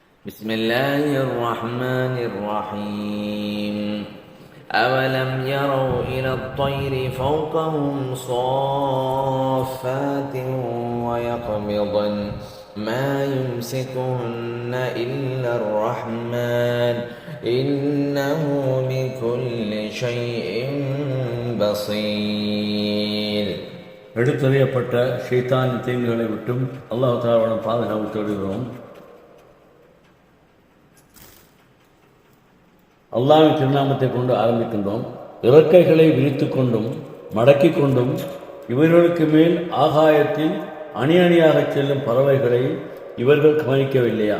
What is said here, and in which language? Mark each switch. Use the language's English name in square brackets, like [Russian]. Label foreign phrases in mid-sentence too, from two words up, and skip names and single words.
[Arabic] بسم الله الرحمن الرحيم أولم يروا إلى الطير فوقهم صافات ويقبضن ما يمسكهن إلا الرحمن إنه بكل شيء بصير. [Tamil] எடுத்தறியப்பட்ட ஷைத்தானின் தீங்குகளை விட்டும் அல்லாஹ் தஆலாவிடம் பாதுகாப்பு தேடுகிறோம். அல்லாஹ்வின் திருநாமத்தை கொண்டு ஆரம்பிக்கின்றோம். இறக்கைகளை விரித்து கொண்டும் மடக்கி கொண்டும் இவர்களுக்கு மேல் ஆகாயத்தில் அணி அணியாக செல்லும் பறவைகளை இவர்கள் கவனிக்கவில்லையா?